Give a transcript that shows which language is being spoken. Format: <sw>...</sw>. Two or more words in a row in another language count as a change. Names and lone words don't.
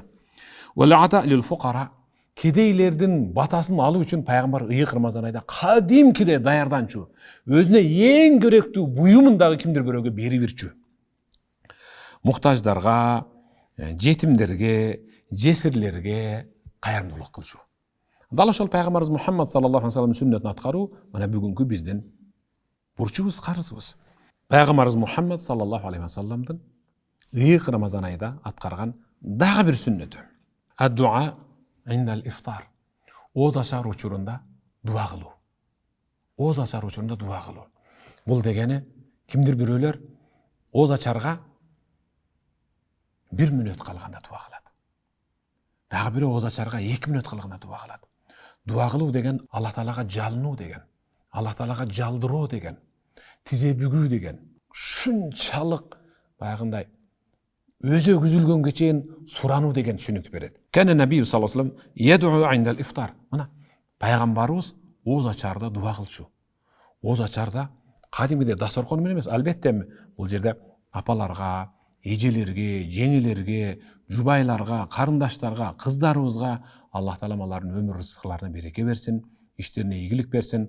<ar>ولاتة للفقراء,</ar> <ky>кедейлердин батасын алуу үчүн пайгамбар ыйык Рамазан айда кадимкидей даярданчу. Өзүнө эң керектүү буюмун дагы кимдир бирөөгө берип ирчү. Муктаждарга, жетимдерге, жесирлерге кайрымдуулук кылчу. Дал ошол пайгамбарыбыз Мухаммад</ky> <ar>صلى الله عليه وسلم</ar> <ky>сүннөтүн аткаруу мына бүгүнкү биздин бурчубуз, карызыбыз. Пайгамбарыбыз Мухаммад</ky> <ar>صلى الله عليه وسلم-дын</ar> <ky>ыйык Рамазан айда аткарган дагы бир сүннөтү.</ky> <ar>الدعاء عند الإفطار.</ar> <ky>Оз ачар учурунда дуа кылуу. Оз ачар учурунда дуа кылуу. Бул дегени кимдир бирөөлөр оз ачарга 1 мүнөт калганда дуа кылат. Дагы бирөө оз ачарга 2 мүнөт калганда дуа кылат. Дуа кылуу деген Алла Таалага жалынуу деген, Алла Таалага жалдыроо деген, тизе бүгүү деген. Шунчалык баягындай өзө күзүлгөнгө чейин сурануу деген түшүнүктү берет.</ky> <ar>كان النبي صلى الله عليه وسلم يدعو عند الإفطار.</ar> <ky>Мына пайгамбарыбыз оз ачарда дуа кылчу. Оз ачарда кадимгидей дасторкон менен эмес, албетте бул жерде апаларга, эжелерге, жеңелерге, жубайларга, карындаштарга, кыздарыбызга Аллах Таала алардын өмүр рызыкларына береке берсин, иштерине ийгилик берсин.</ky>